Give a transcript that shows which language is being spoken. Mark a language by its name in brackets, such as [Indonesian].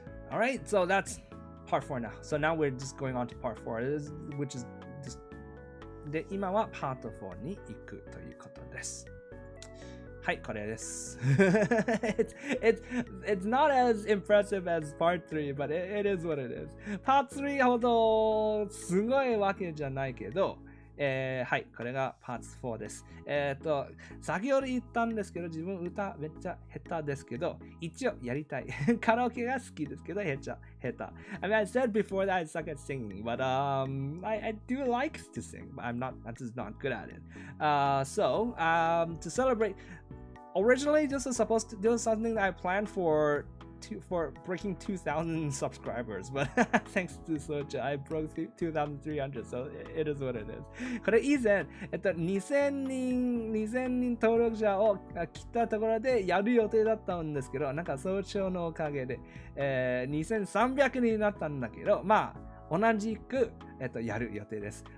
[English] Alright, so that's part 4 now. So now we're just going on to part 4, which is just [Japanese] で、今はパート4に行くということです。はい、これです。 [English] it's not as impressive as part 3, but it is what it is. [Japanese] Part 3ほどすごいわけじゃないけど、はい、これがパーツ4です。先ほど言ったんですけど、自分歌めっちゃ下手ですけど、一応やりたい。カラオケが好きですけど、下手。 [English] I mean, I said before that I suck at singing, but I do like to sing, but I'm just not good at it. So, to celebrate, originally this was something that I planned for breaking 2,000 subscribers, but thanks to Socha, I broke 2,300, so it is what it is. [Japanese] これ以前、2000人登録者を切ったところでやる予定だったんですけど、なんか早朝のおかげで、2300人になったんだけど、まあ、同じく、やる予定です。